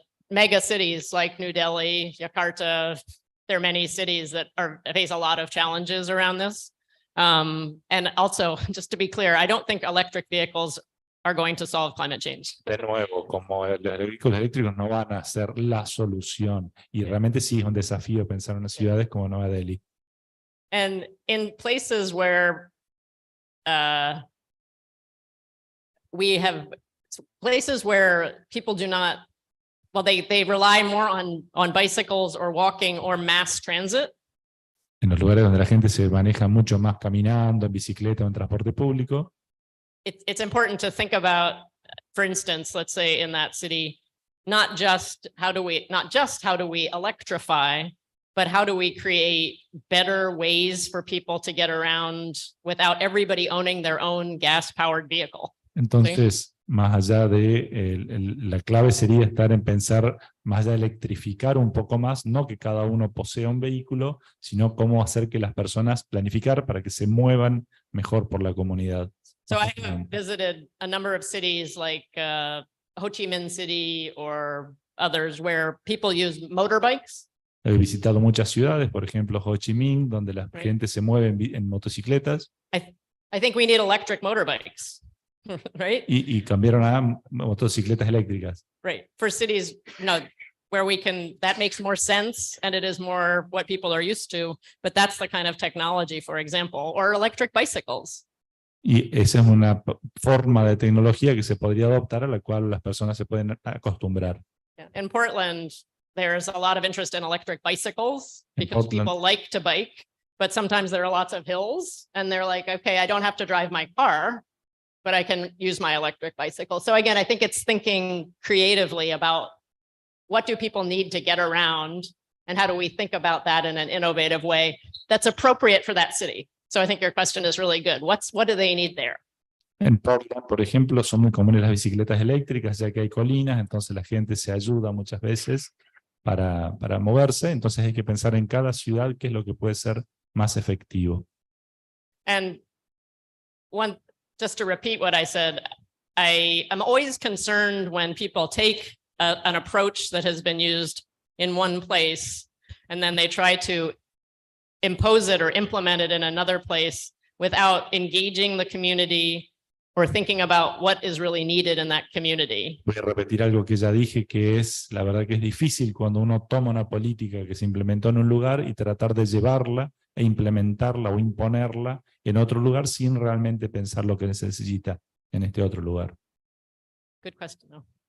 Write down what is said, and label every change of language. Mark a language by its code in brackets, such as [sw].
[en] Mega cities like New Delhi, Jakarta, there are many cities that face a lot of challenges around this. And also, just to be clear, I don't think electric vehicles are going to solve climate change. [es] De nuevo, como los vehículos eléctricos no van a ser la solución y realmente sí es un desafío pensar en ciudades como Nueva Delhi. [en] And in places where we have places where people do not, well, they rely more on bicycles or walking or mass transit. [es] En los lugares donde la gente se maneja mucho más caminando, en bicicleta o en transporte público, [en] It's important to think about, for instance, let's say in that city, not just how do we electrify, but how do we create better ways for people to get around without everybody owning their own gas-powered vehicle? [es] entonces más allá de, la clave sería estar en pensar, más allá de electrificar un poco más, no que cada uno posea un vehículo, sino cómo hacer que las personas planificar para que se muevan mejor por la comunidad. [en] So I have visited a number of cities like Ho Chi Minh City or others where people use motorbikes. [es] He visitado muchas ciudades, por ejemplo Ho Chi Minh, donde la [en] Right. [es] gente se mueve en motocicletas. [en] I think we need electric motorbikes, right? [es] Y cambiaron a motocicletas eléctricas. [en] Right. For cities, where we can, that makes more sense and it is more what people are used to, but that's the kind of technology, for example, or electric bicycles. [es] Y esa es una forma de tecnología que se podría adoptar a la cual las personas se pueden acostumbrar. [en] In Portland, there's a lot of interest in electric bicycles because Portland. people like to bike, but sometimes there are lots of hills and they're like, okay, I don't have to drive my car, but I can use my electric bicycle. So again, I think it's thinking creatively about what do people need to get around and how do we think about that in an innovative way that's appropriate for that city. So I think your question is really good. What do they need there? [es] En Portland, por ejemplo, son muy comunes las bicicletas eléctricas, ya que hay colinas, entonces la gente se ayuda muchas veces para moverse, entonces hay que pensar en cada ciudad qué es lo que puede ser más efectivo. [en] And just to repeat what I said, I am always concerned when people take an approach that has been used in one place and then they try to impose it or implement it in another place without engaging the community or thinking about what is really needed in that community. [es] Voy a repetir algo que ya dije, que es, la verdad que es difícil cuando uno toma una política que se implementó en un lugar y tratar de llevarla e implementarla o imponerla en otro lugar sin realmente pensar lo que se necesita en este otro lugar. [en] Good question. No?